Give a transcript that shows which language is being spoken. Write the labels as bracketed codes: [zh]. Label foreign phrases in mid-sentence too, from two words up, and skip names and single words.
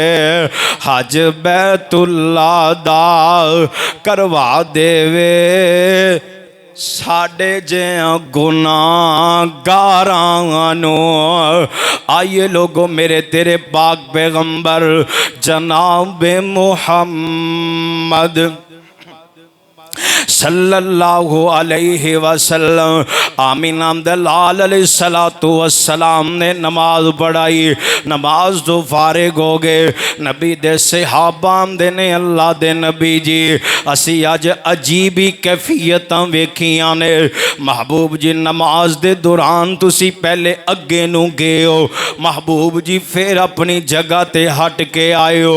[pa] ਹੱਜ ਬੈਤੁੱਲਾ ਦਾ ਕਰਵਾ ਦੇਵੇ। ਸਾਡੇ ਜਿਆ ਗੁਨਾਹਗਾਰਾਂ ਨੂੰ ਆਇਏ ਲੋਗੋਂ ਮੇਰੇ ਤੇਰੇ ਪਾਕ ਪੈਗੰਬਰ ਜਨਾਬ ਮੁਹੰਮਦ [ar] صلى الله عليه وسلم [pa] ਆਮੀਨਾ ਦੇ ਲਾਲ [ar] عليه الصلاة والسلام [pa] ਨੇ ਨਮਾਜ਼ ਪੜ੍ਹਾਈ। ਨਮਾਜ਼ ਤੋਂ ਫ਼ਾਰਿਗ ਹੋ ਗਏ। ਨਬੀ ਦੇ ਸਹਾਬਾ ਦੇ ਨੇ ਅੱਲਾਹ ਦੇ ਨਬੀ ਜੀ ਅਸੀਂ ਅਜ ਅਜੀਬ ਹੀ ਕੈਫ਼ੀਅਤਾਂ ਵੇਖੀਆਂ ਨੇ। ਮਹਿਬੂਬ ਜੀ ਨਮਾਜ਼ ਦੇ ਦੌਰਾਨ ਤੁਸੀਂ ਪਹਿਲੇ ਅੱਗੇ ਨੂੰ ਗਏ ਹੋ, ਮਹਿਬੂਬ ਜੀ ਫਿਰ ਅਪਣੀ ਜਗ੍ਹਾ ਤੇ ਹਟ ਕੇ ਆਏ ਹੋ।